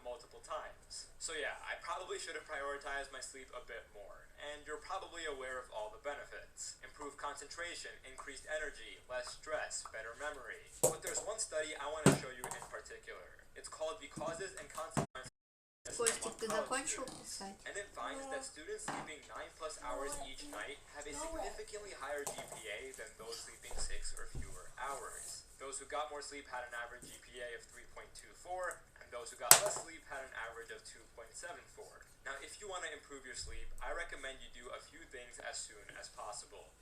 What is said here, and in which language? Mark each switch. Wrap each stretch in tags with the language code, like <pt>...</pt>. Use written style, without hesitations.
<en>multiple times. So yeah, I probably should have prioritized my sleep a bit more, and you're probably aware of all the benefits. Improved concentration, increased energy, less stress, better memory. But there's one study I want to show you in particular. It's called The Causes and Consequences.</en> <ru>Костик, ты закончил писать?</ru> <en>And it finds that students sleeping 9+ hours each night have a significantly higher GPA than those sleeping 6 or fewer hours. Those who got more sleep had an average GPA of 3.24, and those who got less sleep had an average of 2.74. Now, if you want to improve your sleep, I recommend you do a few things as soon as possible.</en>